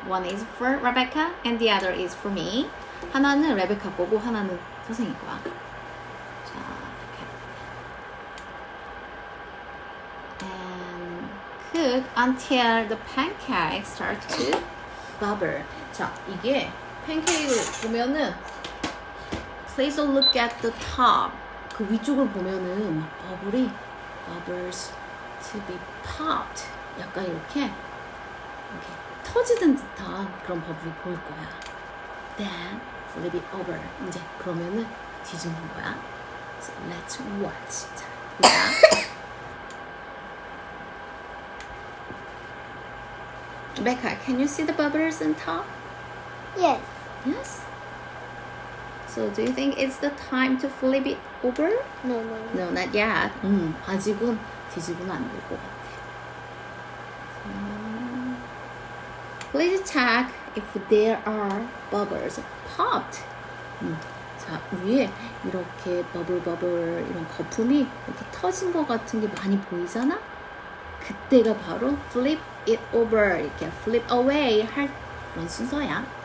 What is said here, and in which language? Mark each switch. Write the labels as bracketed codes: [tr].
[en] One is for Rebecca and the other is for me. [ko] 하나는 레베카 거고 하나는 선생님 거야. 자, 이렇게. [en] And cook until the pancake starts to bubble. [ko] 자, 이게 팬케이크를 보면은 [en] please look at the top. [ko] 그 위쪽을 보면은 막 [en] bubbles to be popped. [ko] 약간 이렇게 터지는 듯한 그런 버블이 보일 거야. [en] Then flip it over. [ko] 이제 그러면은 뒤집는 거야. [en] So let's watch. [ko] 자, 보자. [en] Rebecca, can you see the bubbles on top? Yes. Yes. So do you think it's the time to flip it over? No. No, not yet. [ko] 아직은 뒤집으면 안 될 것 같아. [en] Please check if there are bubbles popped. [ko] 자, 위에 이렇게 버블 이런 거품이 이렇게 터진 것 같은 게 많이 보이잖아? 그때가 바로 [en] flip it over, [ko] 이렇게 [en] flip away [ko] 할 그런 순서야.